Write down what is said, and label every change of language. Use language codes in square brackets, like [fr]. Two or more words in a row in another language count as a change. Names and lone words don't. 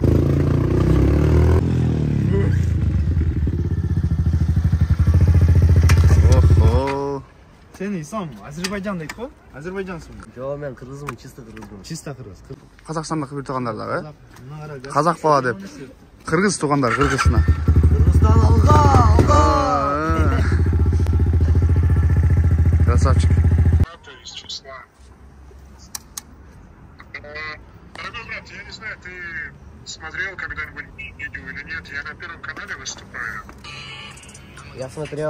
[ky] Сен Ислам Азербайджан дейт го? Азербайджансың? Жок, мен кыргызмын, чисто кыргызмын. Чисто кыргыз. Казакстандагы бир туугандар дагы, Казак бала деп. Кыргыз туугандар, Кыргызстан. Кыргызстан алга! Красавчик. [ru] Дорогой брат, я не знаю, ты смотрел когда-нибудь видео или нет, я на Первом канале выступаю. Я смотрел.